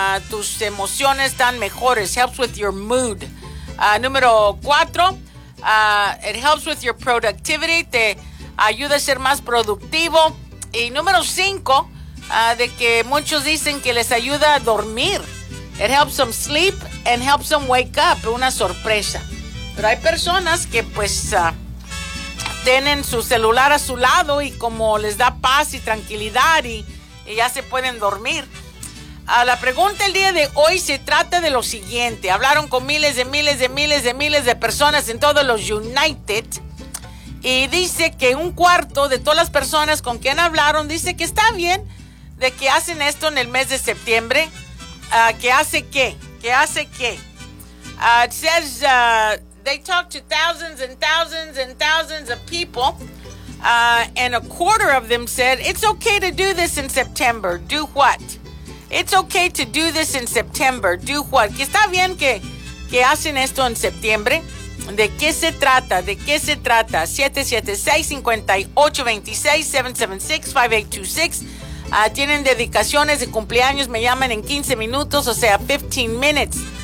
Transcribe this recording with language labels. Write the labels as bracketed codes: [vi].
[es] Tus emociones están mejores. [en] Helps with your mood. [es] Número 4, [en] it helps with your productivity. [es] Te ayuda a ser más productivo. Y número 5, de que muchos dicen que les ayuda a dormir. [en] It helps them sleep and helps them wake up. [es] Una sorpresa. Pero hay personas que pues tienen su celular a su lado y como les da paz y tranquilidad y ya se pueden dormir. La pregunta el día de hoy se trata de lo siguiente. Hablaron con miles de personas en todos los United. Y dice que un cuarto de todas las personas con quien hablaron dice que está bien de que hacen esto en el mes de septiembre. ¿Qué hace qué? [en] It says they talk to thousands and thousands and thousands of people. And a quarter of them said, it's okay to do this in September. Do what? It's okay to do this in September. Do what? [es] Que está bien que hacen esto en septiembre. ¿De qué se trata? 776-5826-776-5826. Tienen dedicaciones de cumpleaños, me llaman en 15 minutos, o sea, [en] 15 minutes.